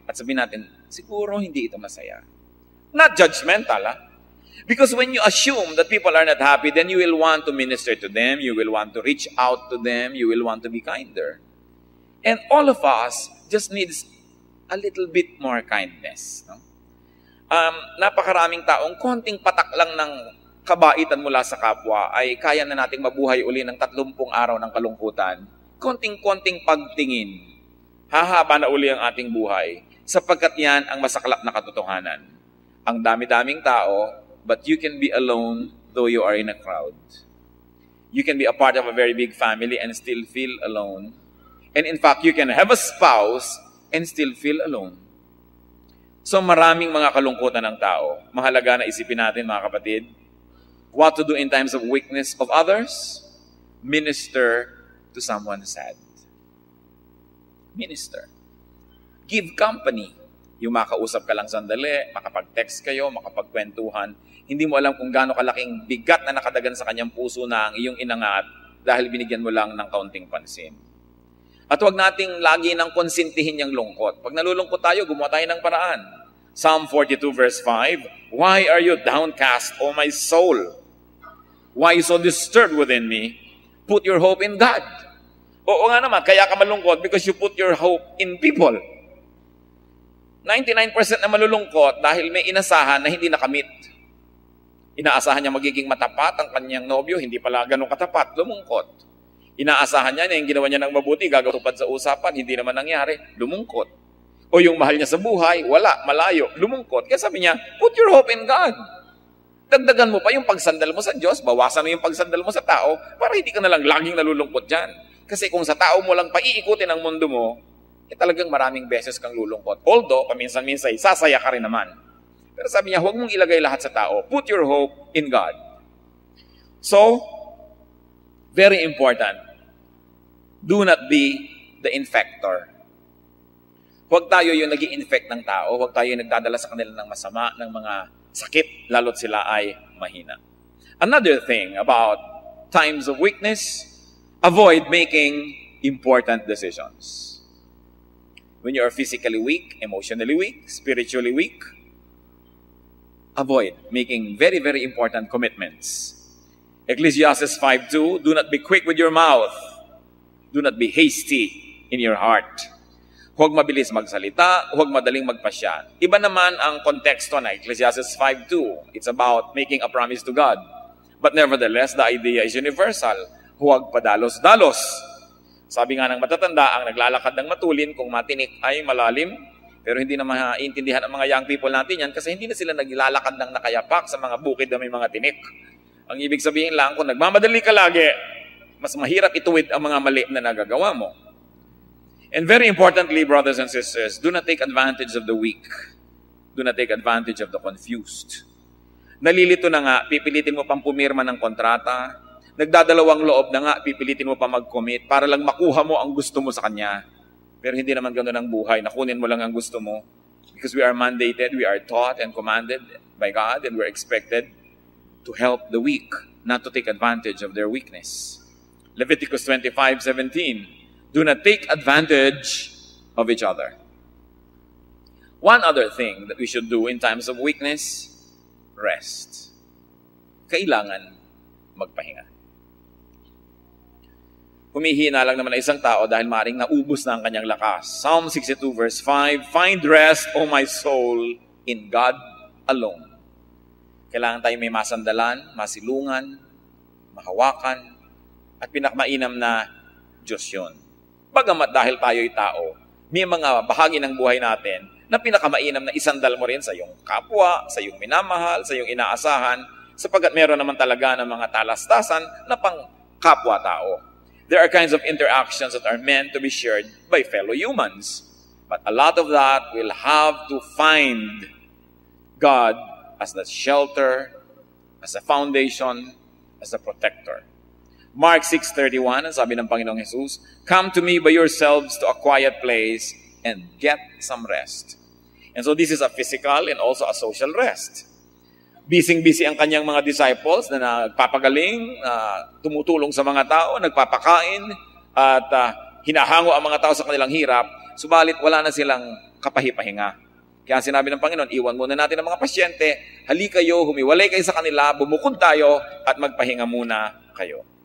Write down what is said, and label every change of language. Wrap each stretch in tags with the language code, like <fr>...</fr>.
<tl>At sabihin natin, siguro hindi ito masaya.</tl> <en>Not judgmental, Because when you assume that people are not happy, then you will want to minister to them, you will want to reach out to them, you will want to be kinder. And all of us just needs a little bit more kindness. No?</en> <tl>Napakaraming taong konting patak lang ng kabaitan mula sa kapwa ay kaya na nating mabuhay uli ng 30 araw ng kalungkutan. Konting-konting pagtingin, hahaba na uli ang ating buhay sapagkat yan ang masaklap na katotohanan. Ang dami-daming tao,</tl> <en>but you can be alone though you are in a crowd. You can be a part of a very big family and still feel alone. And in fact, you can have a spouse and still feel alone.</en> <tl>So maraming mga kalungkutan ng tao. Mahalaga na isipin natin, mga kapatid,</tl> <en>what to do in times of weakness of others? Minister to someone sad. Minister. Give company.</en> <tl>Yung makausap ka lang sandali, makapag-text kayo, makapagkwentuhan, hindi mo alam kung gaano kalaking bigat na nakadagan sa kanyang puso na ang iyong inangat dahil binigyan mo lang ng kaunting pansin. At huwag nating lagi nang konsintihin yung lungkot. Pag nalulungkot tayo, gumawa tayo ng paraan.</tl> <en>Psalm 42 verse 5, why are you downcast, O my soul? Why so disturbed within me? Put your hope in God.</en> <tl>Oo nga naman, kaya ka malungkot</tl> <en>because you put your hope in people.</en> <tl>99% na malulungkot dahil may inasahan na hindi nakamit. Inaasahan niya magiging matapat ang kanyang nobyo, hindi pala ganun katapat, lumungkot. Inaasahan niya na yung ginawa niya ng mabuti, gagawin sa usapan, hindi naman nangyari, lumungkot. O yung mahal niya sa buhay, wala, malayo, lumungkot. Kaya sabi niya,</tl> <en>put your hope in God.</en> <tl>Dagdagan mo pa yung pagsandal mo sa Diyos, bawasan mo yung pagsandal mo sa tao, para hindi ka nalang laging nalulungkot dyan. Kasi kung sa tao mo lang paiikutin ang mundo mo, talagang maraming beses kang lulungkot. Although, paminsan-minsan, sasaya ka rin naman. Pero sabi niya, huwag mong ilagay lahat sa tao.</tl> <en>Put your hope in God. So, very important, do not be the infector.</en> <tl>Huwag tayo yung nag-i-infect ng tao, huwag tayo yung nagdadala sa kanila ng masama, ng mga sakit, lalo't sila ay mahina.</tl> <en>Another thing about times of weakness, avoid making important decisions. When you are physically weak, emotionally weak, spiritually weak, avoid making very, very important commitments. Ecclesiastes 5:2, do not be quick with your mouth. Do not be hasty in your heart.</en> <tl>Huwag mabilis magsalita, huwag madaling magpasya. Iba naman ang konteksto na Ecclesiastes 5:2.</tl> <en>It's about making a promise to God. But nevertheless, the idea is universal.</en> <tl>Huwag padalos-dalos. Sabi nga ng matatanda, ang naglalakad ng matulin kung matinik ay malalim, pero hindi na maintindihan ang mga young people natin yan kasi hindi na sila naglalakad ng nakayapak sa mga bukid na may mga tinik. Ang ibig sabihin lang, kung nagmamadali ka lagi, mas mahirap ituwid ang mga mali na nagagawa mo.</tl> <en>And very importantly, brothers and sisters, do not take advantage of the weak. Do not take advantage of the confused.</en> <tl>Nalilito na nga, pipilitin mo pang pumirma ng kontrata, nagdadalawang loob na nga, pipilitin mo pa mag-commit para lang makuha mo ang gusto mo sa kanya. Pero hindi naman ganoon ang buhay. Nakunin mo lang ang gusto mo.</tl> <en>Because we are mandated, we are taught and commanded by God, and we're expected to help the weak, not to take advantage of their weakness. Leviticus 25:17, do not take advantage of each other. One other thing that we should do in times of weakness, rest.</en> <tl>Kailangan magpahinga. Humihina lang naman na isang tao dahil maaaring naubos na ang kanyang lakas.</tl> <en>Psalm 62 verse 5, find rest, O my soul, in God alone.</en> <tl>Kailangan tayo may masandalan, masilungan, mahawakan, at pinakamainam na Diyos yun. Bagamat dahil tayo'y tao, may mga bahagi ng buhay natin na pinakamainam na isandal mo rin sa iyong kapwa, sa iyong minamahal, sa iyong inaasahan, sapagkat meron naman talaga ng mga talastasan na pang kapwa-tao.</tl> <en>There are kinds of interactions that are meant to be shared by fellow humans. But a lot of that will have to find God as the shelter, as a foundation, as a protector. Mark 6:31,</en> <tl>ang sabi ng Panginoong Jesus,</tl> <en>come to me by yourselves to a quiet place and get some rest. And so this is a physical and also a social rest.</en> <tl>Busy-busy ang kanyang mga disciples na nagpapagaling, tumutulong sa mga tao, nagpapakain, at hinahango ang mga tao sa kanilang hirap, subalit wala na silang kapahipahinga. Kaya sinabi ng Panginoon, iwan muna natin ang mga pasyente, halika kayo, humiwalay kayo sa kanila, bumukod tayo, at magpahinga muna kayo.</tl>